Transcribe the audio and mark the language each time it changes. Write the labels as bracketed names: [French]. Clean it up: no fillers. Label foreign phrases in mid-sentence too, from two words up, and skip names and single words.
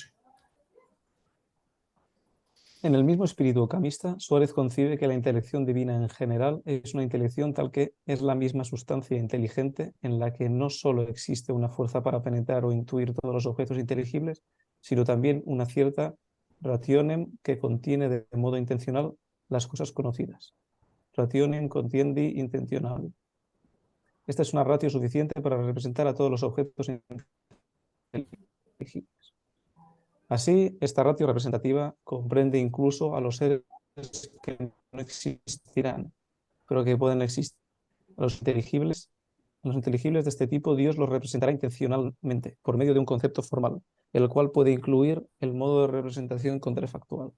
[Spanish] en el mismo espíritu occamista, Suárez concibe que la intelección divina en general es una intelección tal que es la misma sustancia inteligente en la que no solo existe una fuerza para penetrar o intuir todos los objetos inteligibles, sino también una cierta rationem que contiene de modo intencional las cosas conocidas. [Latin] Rationem contiendi intentionali. [Spanish] Esta es una ratio suficiente para representar a todos los objetos inteligibles. Así, esta ratio representativa comprende incluso a los seres que no existirán, pero que pueden existir. A los inteligibles de este tipo, Dios los representará intencionalmente, por medio de un concepto formal, el cual puede incluir el modo de representación contrafactual.